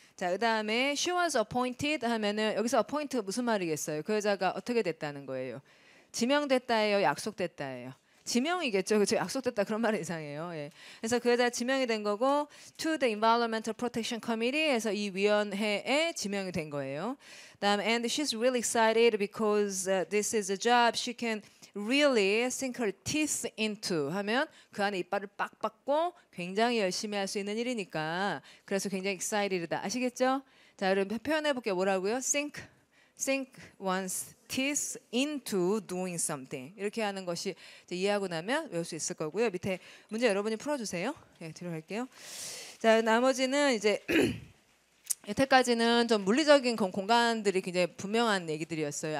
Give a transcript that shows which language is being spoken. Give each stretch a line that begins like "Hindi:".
Korean: 자, 그다음에 she was appointed 하면은 여기서 appoint가 무슨 말이겠어요? 그 여자가 어떻게 됐다는 거예요? 지명됐다예요, 약속됐다예요? 지명이겠죠. 그렇죠? 약속됐다 그런 말은 이상해요. 예. 그래서 그 여자가 지명이 된 거고 to the Environmental Protection Committee에서 이 위원회에 지명이 된 거예요.
English: 그다음 and she's really excited because this is a job she can really sink her teeth into
Korean: 하면 그 안에 이빨을 빡 박고 굉장히 열심히 할 수 있는 일이니까 그래서 굉장히 excited다. 아시겠죠? 자, 여러분 표현해 볼게요. 뭐라고요? sink one's teeth into doing something 이렇게 하는 것이 이제 이해하고 나면 외울 수 있을 거고요. 밑에 문제 여러분이 풀어주세요. 네, 들어갈게요. 자, 나머지는 이제 여태까지는 좀 물리적인 공간들이 굉장히 분명한 얘기들이었어요.